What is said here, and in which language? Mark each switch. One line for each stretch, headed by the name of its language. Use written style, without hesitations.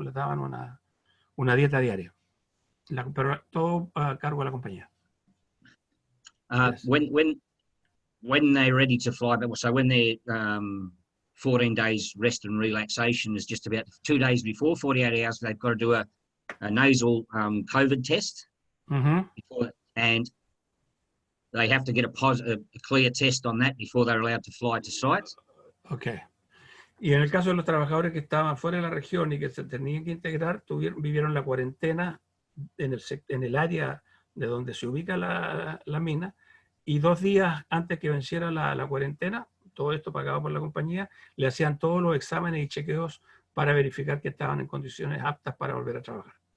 Spanish: Les daban una dieta diaria, pero todo a cargo de la compañía.
English: Yes. When they're ready to fly, so when they're 14 days rest and relaxation is just about 2 days before, 48 hours, they've got to do a nasal COVID test, before, and they have to get a clear test on that before they're allowed to fly to site. Okay.
Spanish: Y en el caso de los trabajadores que estaban fuera de la región y que se tenían que integrar, vivieron la cuarentena en el área de donde se ubica la mina, y 2 días antes que venciera la cuarentena, todo esto pagado por la compañía, le hacían todos los exámenes y chequeos para verificar que estaban en condiciones aptas para volver a trabajar.